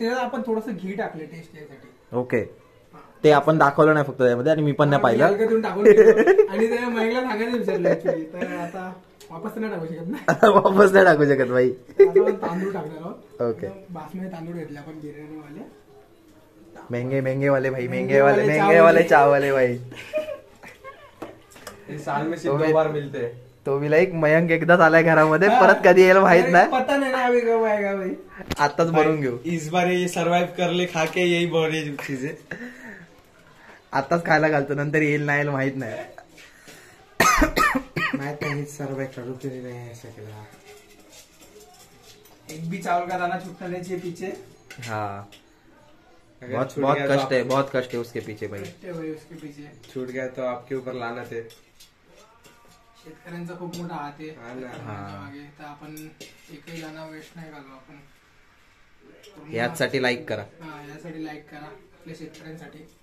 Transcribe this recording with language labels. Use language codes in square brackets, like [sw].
[mr] ते आपण थोडस घी टाकले टेस्ट यासाठी. ओके, ते आपण दाखवलं नाही फक्त त्यामध्ये, आणि मी पण नाही पाहिलं. टाकून आणि त्या महिला सांगायचं विचारलं ऍक्च्युली. तर आता वापस तर नाही टाकू शकत ना. वापस नाही टाकू शकत भाई. आता आपण तांदूळ टाकणार आहोत. ओके. बासमती तांदूळ घेतले आपण बिर्याणी वाले. [hi] महंगे वाले भाई, महंगे वाले चावले भाई. साल में सिर्फ 2 बार मिलते हैं. [mr] तो भी लाईक मयंक एकदाच आलाय घरामध्ये, परत कधी यायला माहित नाही. [hi] पता नाही ना अभी कब आएगा भाई. [mr] आताच भरून घेऊ. [hi] इस बार ये सर्वाइव कर ले खा के, यही बड़ी चीज है. [mr] आताच खायला घालतो, नंतर येईल नाही यायला माहित नाही. माहित नाही सर्वाइव करू तरी नाही शकला. [hi] एक भी चावल का दाना छूटना नहीं चाहिए पीछे. हाँ अगर बहुत छूट बहुत गया तो कष्ट है, बहुत कष्ट है उसके पीछे भाई. भाई उसके पीछे छूट गया तो आपके ऊपर लानत है. [mr] शेतकऱ्यांचा खूप मोठा हात आहे हा ना. मागे. तर आपण एकही दाना वेस्ट नाही घालू आपण. यासाठी लाईक करा. हा यासाठी लाईक करा आपल्या शेतकऱ्यांसाठी.